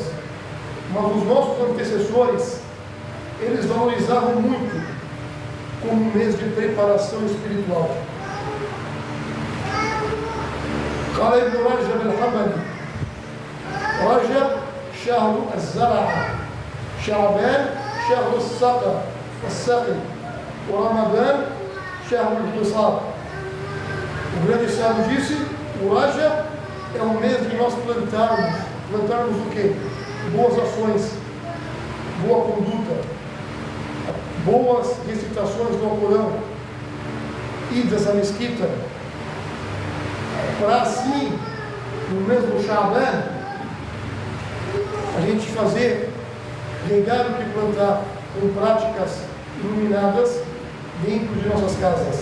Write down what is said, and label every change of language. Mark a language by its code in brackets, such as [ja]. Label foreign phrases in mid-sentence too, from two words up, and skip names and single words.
[pt] Mas os nossos antecessores, eles valorizavam muito como um mês de preparação espiritual. [ar] قال ابن رجب الحنبلي: رجب شهر الزرع، شعبان شهر السقي، ورمضان شهر الحصاد. [pt] O grande sábio disse: o Rajab é o mês de nós plantarmos o quê? Boas ações, boa conduta, boas recitações do Alcorão, idas à mesquita, para assim, no mês do Sha'ban, a gente fazer, regar o que plantar com práticas iluminadas dentro de nossas casas.